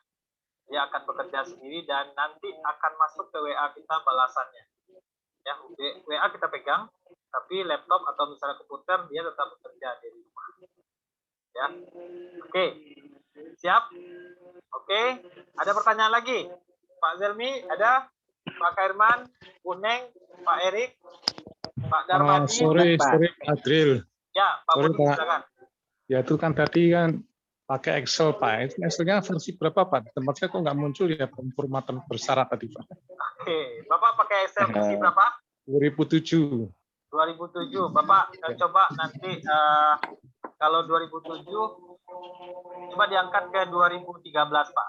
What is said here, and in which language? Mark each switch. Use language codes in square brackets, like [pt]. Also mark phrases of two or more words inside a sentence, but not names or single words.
[id] Dia akan bekerja sendiri dan nanti akan masuk ke WA kita balasannya. Ya, WA kita pegang, tapi laptop atau misalnya komputer dia tetap bekerja dari rumah. Ya. Oke. Siap? Oke. Ada pertanyaan lagi? Pak Zelmi ada? Pak Kairman, Bu Neng, Pak Erik, Pak Darmadi. Sore Adril. Ya, Pak Budi, silakan. Ya itu kan tadi kan pakai Excel Pak. Excelnya versi berapa Pak? Tempat saya kok nggak muncul ya pemformatan bersyarat tadi Pak. Oke, Bapak pakai Excel versi berapa? 2007. 2007. Bapak coba nanti kalau 2007 coba diangkat ke 2013 Pak.